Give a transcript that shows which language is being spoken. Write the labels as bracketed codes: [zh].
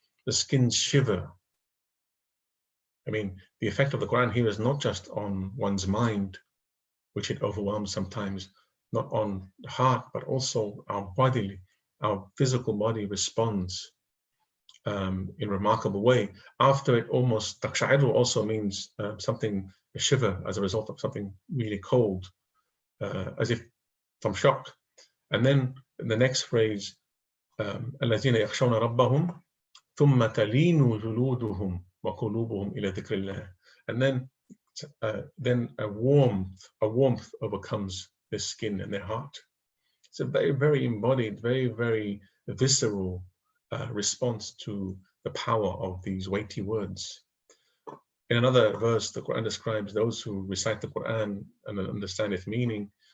[en] The skins shiver. I mean, the effect of the Quran here is not just on one's mind, which it overwhelms sometimes, not on the heart, but also our physical body responds in a remarkable way. After it almost, taqsha'irru also means something, a shiver as a result of something really cold, as if from shock. And then in the next phrase, [ar] الَّذِينَ يَخْشَوْنَ رَبَّهُمْ ثُمَّ تَلِينُ جُلُودُهُمْ وَقُلُوبُهُمْ إِلَى ذِكْرِ اللَّهِ. [en] And then a warmth overcomes their skin and their heart. It's a very, very embodied, very, very visceral response to the power of these weighty words. In another verse, the Quran describes those who recite the Quran and understand its meaning.